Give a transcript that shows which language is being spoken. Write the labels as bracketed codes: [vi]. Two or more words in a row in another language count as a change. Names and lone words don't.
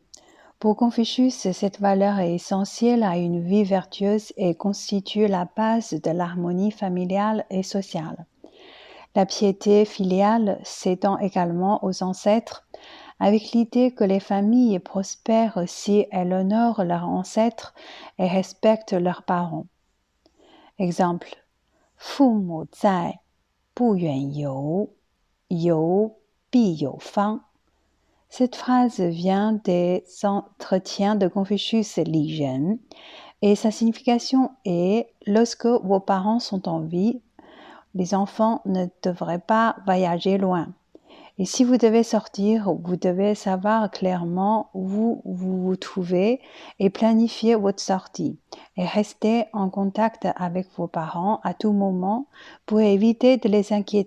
[fr] Pour Confucius, cette valeur est essentielle à une vie vertueuse et constitue la base de l'harmonie familiale et sociale. La piété filiale s'étend également aux ancêtres, avec l'idée que les familles prospèrent si elles honorent leurs ancêtres et respectent leurs parents. Exemple, [zh] 父母在，不远游，游必有方. [fr] Cette phrase vient des entretiens de Confucius Li Ren et sa signification est « Lorsque vos parents sont en vie, les enfants ne devraient pas voyager loin. Et si vous devez sortir, vous devez savoir clairement où vous vous trouvez et planifier votre sortie et rester en contact avec vos parents à tout moment pour éviter de les inquiéter.